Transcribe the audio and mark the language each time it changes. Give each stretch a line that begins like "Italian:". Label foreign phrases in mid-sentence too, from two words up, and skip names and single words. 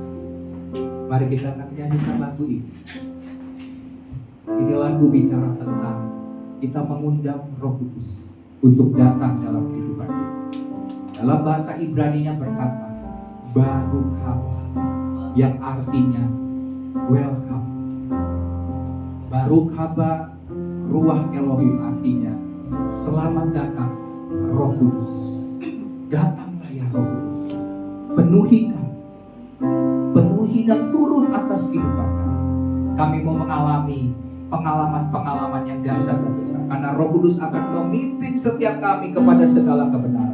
Indonesian: Mari kita akan nyanyikan lagu ini. Ini lagu bicara tentang kita mengundang Roh Kudus untuk datang dalam kehidupan kita. Dalam bahasa Ibrani-nya berkata,
Hebrew: ברוך הבא,
Indonesian: yang artinya welcome.
Hebrew: ברוך הבא, רוח אלהים,
Indonesian: artinya selamat datang Roh Kudus. Datanglah ya Roh Kudus, penuhi dan turun atas kehidupan kami. Kami mau mengalami pengalaman-pengalaman yang dahsyat dan besar, karena Roh Kudus akan memimpin setiap kami kepada segala kebenaran.